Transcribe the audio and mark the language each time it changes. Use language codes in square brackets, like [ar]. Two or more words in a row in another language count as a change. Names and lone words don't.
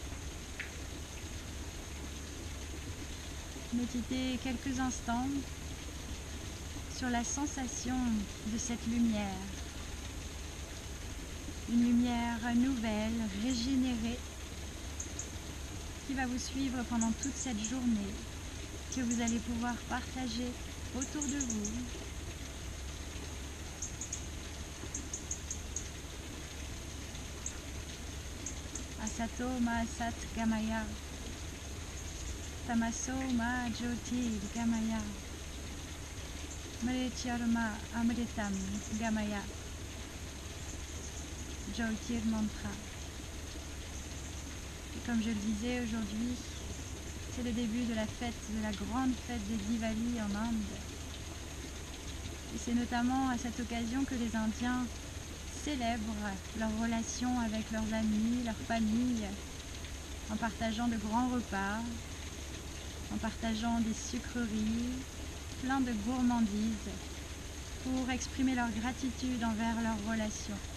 [fr] Méditez quelques instants sur la sensation de cette lumière. Une lumière nouvelle, régénérée, qui va vous suivre pendant toute cette journée, que vous allez pouvoir partager autour de vous. [sa] Asato ma sat gamaya. Tamaso ma jyoti gamaya. Mrityarma amritam gamaya. Jyotir mantra. [fr] Et comme je le disais aujourd'hui, c'est le début de la fête, de la grande fête des Diwali en Inde. Et c'est notamment à cette occasion que les Indiens célèbrent leur relation avec leurs amis, leur famille, en partageant de grands repas, en partageant des sucreries, plein de gourmandises, pour exprimer leur gratitude envers leur relation.